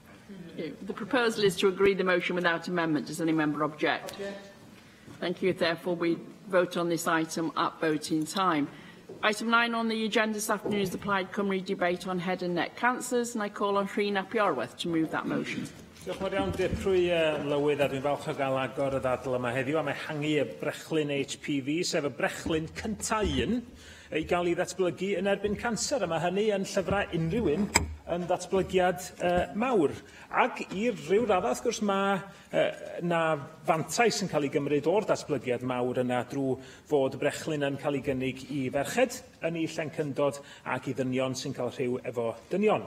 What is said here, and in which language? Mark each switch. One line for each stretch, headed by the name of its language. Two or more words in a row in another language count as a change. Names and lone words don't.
English: The proposal is to agree the motion without amendment. Does any member object? Thank you. Therefore, we vote on this item at voting time. Item 9 on the agenda this afternoon is the Plaid Cymru debate on head and neck cancers, and I call on Rhyn ap Iorwerth to move that motion.
Welsh: Diolch yn fawr iawn, Dipri Lywydd, a dwi'n falch o gael agor y ddadl yma heddiw am ehangu y brechlyn HPV, sef y brechlyn cyntaf i gael ei ddatblygu yn erbyn canser. A mae hynny yn llyfrau unrhyw un yn ddatblygiad mawr. Ac i'r rhyw raddau, wrth gwrs, mae na fantais yn cael ei gymryd o'r datblygiad mawr yna drwy fod y brechlyn yn cael ei gynnig i ferched yn ei llencyndod ac i ddynion sy'n cael rhyw efo dynion.